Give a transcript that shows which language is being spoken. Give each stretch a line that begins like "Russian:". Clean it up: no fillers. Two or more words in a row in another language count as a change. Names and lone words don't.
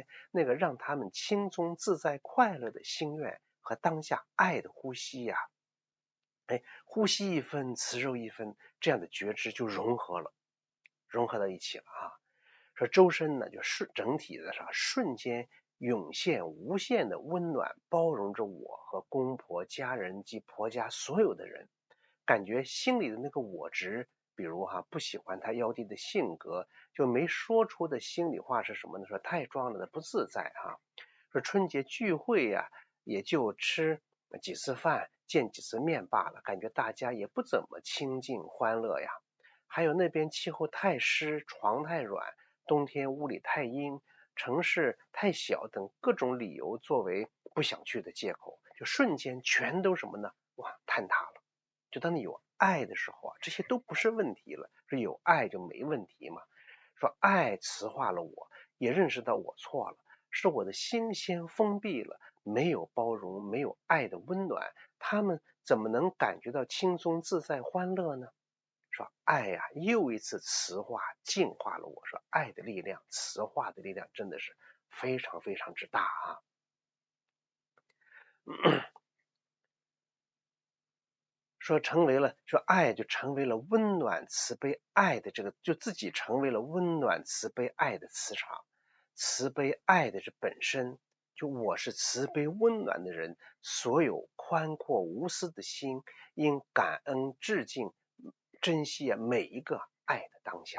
Chinese: 那個讓他們輕鬆自在快樂的心願和當下愛的呼吸呼吸1分慈柔1分，這樣的覺知就融合到一起了說周身呢就是整體的瞬間湧現無限的溫暖，包容着我和公婆家人及婆家所有的人，感覺心裡的那個我執，比如不喜歡他幺弟的性格，就沒說出的心裡話是什麼呢？說太裝了的不自在說春節聚會也就吃幾次飯見幾次面罷了，感覺大家也不怎麼親近歡樂還有那邊氣候太濕，床太軟，冬天屋裡太陰，城市太小等各種理由作為不想去的借口，就瞬間全都什麼呢？坍塌了。就當你有愛的時候這些都不是問題了，是有愛就沒問題嘛。說愛磁化了我，也認識到我錯了，是我的心先封閉了，沒有包容，沒有愛的溫暖，他們怎麼能感覺到輕鬆自在歡樂呢？說愛又一次磁化淨化了我，說愛的力量，磁化的力量真的是非常非常之大说愛就成為了溫暖慈悲愛的這個，就自己成為了溫暖慈悲愛的磁場，慈悲愛的這本身，就我是慈悲溫暖的人，所有寬闊無私的心，應感恩致敬珍惜每一個愛的當下。